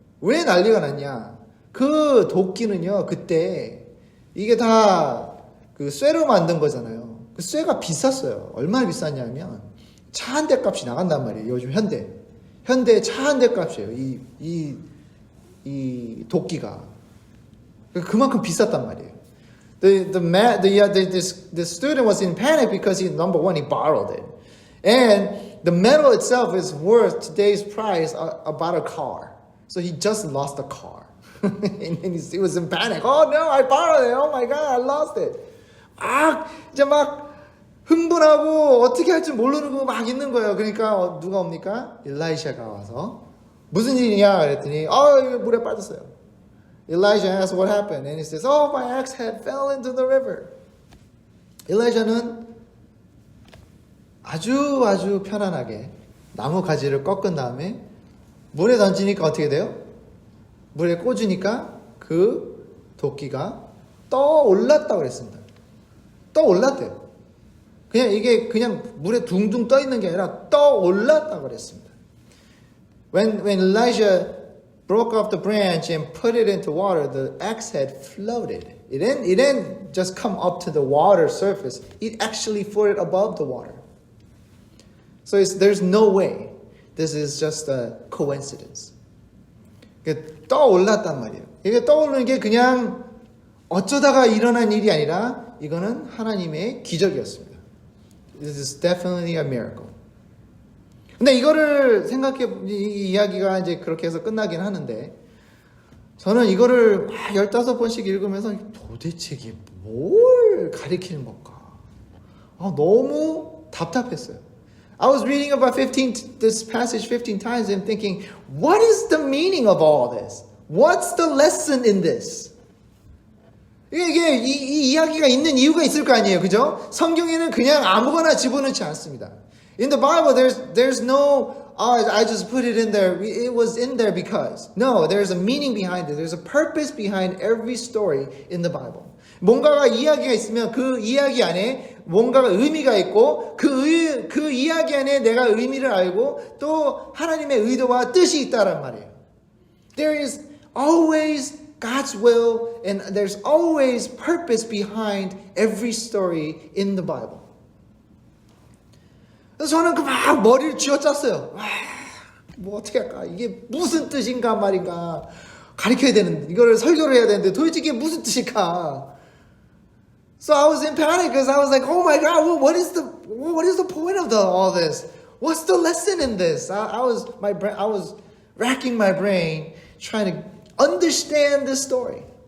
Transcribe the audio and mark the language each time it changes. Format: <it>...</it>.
<ko>왜 난리가 났냐? 그 도끼는요, 그때 이게 다 그 쇠로 만든 거잖아요. 그 쇠가 비쌌어요. 얼마나 비쌌냐면 차 한 대 값이 나간단 말이에요. 요즘 현대 차 한 대 값이에요. 이 도끼가 그만큼 비쌌단 말이에요.</ko> <en>The student was in panic because number one, he borrowed it. And the metal itself is worth today's price about a car. So he just lost a car. And he was in panic. Oh no, I borrowed it. Oh my God, I lost it.</en> <ko>이제 막 흥분하고 어떻게 할지 모르고 막 있는 거예요. 그러니까 누가 옵니까? 엘라이샤가 와서 무슨 일이냐 그랬더니 물에 빠졌어요.</ko> <en>Elijah asked what happened, and he says, "Oh, my axe head fell into the river."</en> <ko>엘라이샤는 아주 편안하게 나무 가지를 꺾은 다음에 물에 던지니까 어떻게 돼요? 물에 꽂으니까 그 도끼가 떠올랐다고 그랬습니다. 떠올랐대요. 이게 그냥 물에 둥둥 떠 있는 게 아니라 떠올랐다고 그랬습니다.</ko> <en>When Elijah broke off the branch and put it into water, the axe head floated. It didn't just come up to the water surface. It actually floated above the water. So there's no way this is just a coincidence.</en> <ko>떠올랐단 말이에요. 이게 떠오르는 게 그냥 어쩌다가 일어난 일이 아니라 이거는 하나님의 기적이었습니다.</ko> <en>This is definitely a miracle.</en> <ko>근데 이거를 이 이야기가 이제 그렇게 해서 끝나긴 하는데 저는 이거를 15번씩 읽으면서 도대체 이게 뭘 가리키는 걸까? 너무 답답했어요.</ko> <en>I was reading about this passage 15 times and thinking, what is the meaning of all this? What's the lesson in this?</en> <ko>이게 이 이야기가 있는 이유가 있을 거 아니에요, 그죠? 성경에는 그냥 아무거나 집어넣지 않습니다.</ko> <en>In the Bible, there's no, I just put it in there. It was in there because. No, there's a meaning behind it. There's a purpose behind every story in the Bible.</en> <ko>뭔가가 이야기가 있으면 그 이야기 안에 뭔가가 의미가 있고 그 이야기 안에 내가 의미를 알고 또 하나님의 의도와 뜻이 있다란 말이에요.</ko> <en>There is always God's will and there's always purpose behind every story in the Bible.</en> <ko>그래서 저는 막 머리를 쥐어짰어요. 뭐 어떻게 할까? 이게 무슨 뜻인가 말인가 가르쳐야 되는데 이거를 설교를 해야 되는데 도대체 이게 무슨 뜻일까?</ko> <en>So I was in panic because I was like, oh my God, what is the point of all this? What's the lesson in this? I was racking my brain trying to understand this story.</en>